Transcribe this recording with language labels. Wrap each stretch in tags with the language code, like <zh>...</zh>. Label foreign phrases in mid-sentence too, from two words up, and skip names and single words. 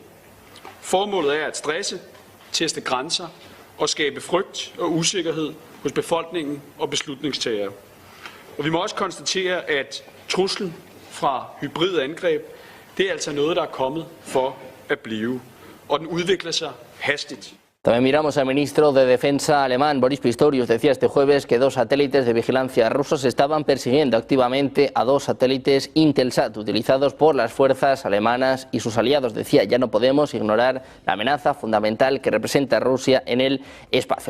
<da>Formålet er at stresse, teste grænser og skabe frygt og usikkerhed hos befolkningen og beslutningstagere. Og vi må også konstatere, at truslen fra hybride angreb, det er altså noget, der er kommet for at blive, og den udvikler sig hastigt.</da> <es>También miramos al ministro de Defensa alemán, Boris Pistorius, decía este jueves que 2 satélites de vigilancia rusos estaban persiguiendo activamente a 2 satélites Intelsat utilizados por las fuerzas alemanas y sus aliados. Decía, ya no podemos ignorar la amenaza fundamental que representa Rusia en el espacio.</es>